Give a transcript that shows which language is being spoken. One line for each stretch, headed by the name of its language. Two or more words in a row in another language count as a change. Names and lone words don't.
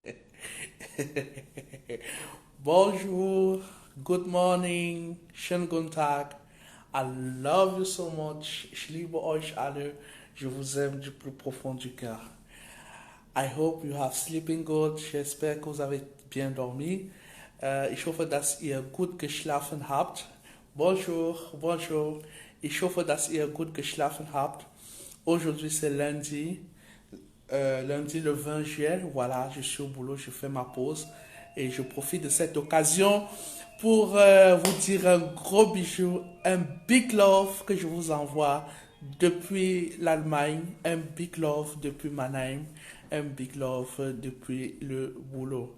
French: Bonjour,
English: good morning,
German: schönen guten Tag.
English: I love you so much.
German: Ich liebe euch alle.
French: Je vous aime du plus profond du cœur.
English: I hope you have sleeping good.
French: J'espère que vous avez bien dormi.
German: Ich hoffe, dass ihr gut geschlafen habt.
French: Bonjour, bonjour.
German: Ich hoffe, dass ihr gut geschlafen habt.
French: Aujourd'hui, c'est lundi. Lundi le 20 juillet, voilà, je suis au boulot, je fais ma pause et je profite de cette occasion pour vous dire un gros bijou, un
English: big love
French: que je vous envoie depuis l'Allemagne, un
English: big love
French: depuis Mannheim, un
English: big love
French: depuis le boulot.